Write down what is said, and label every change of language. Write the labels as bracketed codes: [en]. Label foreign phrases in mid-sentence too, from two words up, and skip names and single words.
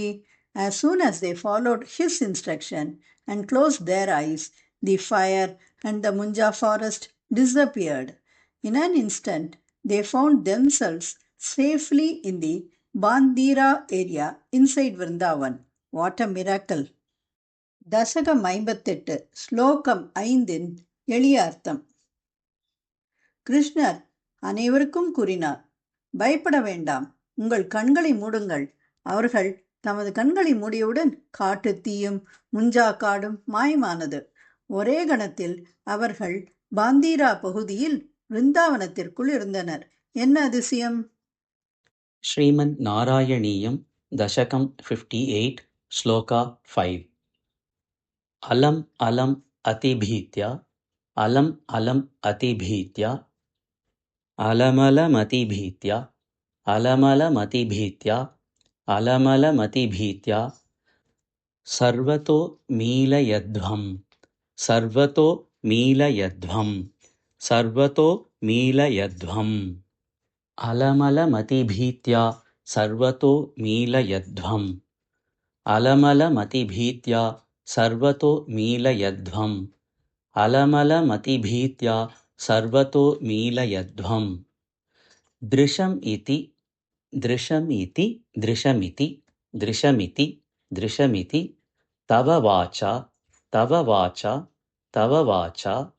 [en] As soon as they followed his instruction and closed their eyes, the fire and the Munja forest disappeared. In an instant, they found themselves safely in the Bandira area inside Vrindavan. What a miracle! [ta] தசகம் 58 ஸ்லோகம் 5 எளிய அர்த்தம். கிருஷ்ணர் அனைவருக்கும் கூறினார், பயப்பட வேண்டாம், உங்கள் கண்களை மூடுங்கள். அவர்கள் தமது கண்களை மூடியவுடன் காட்டு தீயும் முஞ்சா காடும் மாயமானது. ஒரே கணத்தில் அவர்கள் பாந்தீரா பகுதியில் விருந்தாவனத்திற்குள் இருந்தனர். என்ன அதிசயம்! [sa] ಶ್ರೀಮನ್ ನಾರಾಯಣೀಯಂ ದಶಕಂ 58 ಶ್ಲೋಕ 5 ಅಲಂ ಅಲಂ ಅತಿಭೀತ್ಯ ಅಲಂ ಅಲಂ ಅತಿಭೀತ್ಯ ಅಲಮಲಮತಿಭೀತ್ಯ ಅಲಮಲಮತಿಭೀತ್ಯ ಅಲಮಲಮತಿಭೀತ್ಯ ಸರ್ವತೋ ಮೀಲಯಧ್ವಂ ಸರ್ವತೋ ಮೀಲಯಧ್ವಂ ಸರ್ವತೋ ಮೀಲಯಧ್ವಂ अलमलमतिभीत्या सर्वतो मीलयध्वम् अलमलमतिभीत्या सर्वतो मीलयध्वम् अलमलमतिभीत्या सर्वतो मीलयध्वम् दृशमिति दृशमिति दृशमिति दृशमिति दृशमिति तव वाचा तव वाचा तव वाचा